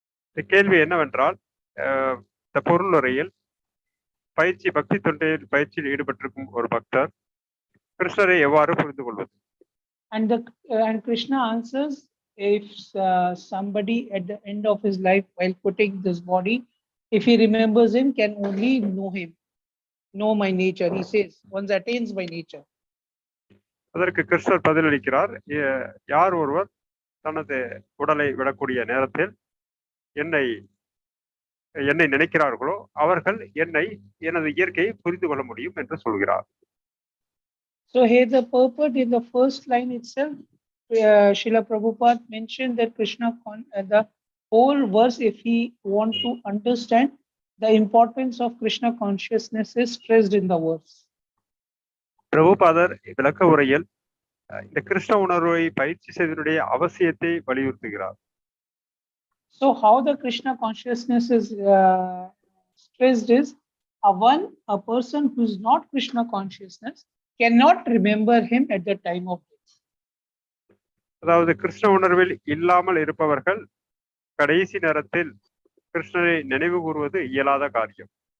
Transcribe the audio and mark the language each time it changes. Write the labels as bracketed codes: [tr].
[ta] இந்த கேள்வி என்னவென்றால், இந்த பொருளுரையில் பக்தி தொண்டையில் பயிற்சியில் ஈடுபட்டிருக்கும் ஒரு பக்தர் கிருஷ்ணரை எவ்வாறு புரிந்து கொள்வது? [en] And Krishna answers, if somebody at the end of his life while putting this body, if he remembers him, can only know him, know my nature. He says, one attains my nature. [ta] அதற்கு கிருஷ்ணர் பதிலளிக்கிறார், யார் ஒருவர் தனது உடலை விடக்கூடிய நேரத்தில் என்னை நினைக்கிறார்களோ அவர்கள் எனது இயற்கையை புரிந்து கொள்ள முடியும் என்று சொல்கிறார். [en] So here the purport in the first line itself, Srila Prabhupada mentioned that Krishna, the whole verse, if he want to understand the importance of Krishna consciousness, is stressed in the verse. [ta] பிரபுபாதர் விளக்க உரையில் இந்த கிருஷ்ண உணர்வை பயிற்சி செய்வதனுடைய அவசியத்தை வலியுறுத்துகிறார். [en] So how the Krishna consciousness is stressed is, a person who is not Krishna consciousness cannot remember him at the time of death. [ta] அதாவது கிருஷ்ண உணர்வில் இல்லாமல் இருப்பவர்கள் கடைசி நேரத்தில் கிருஷ்ணரை நினைவு கூறுவது இயலாத காரியம்.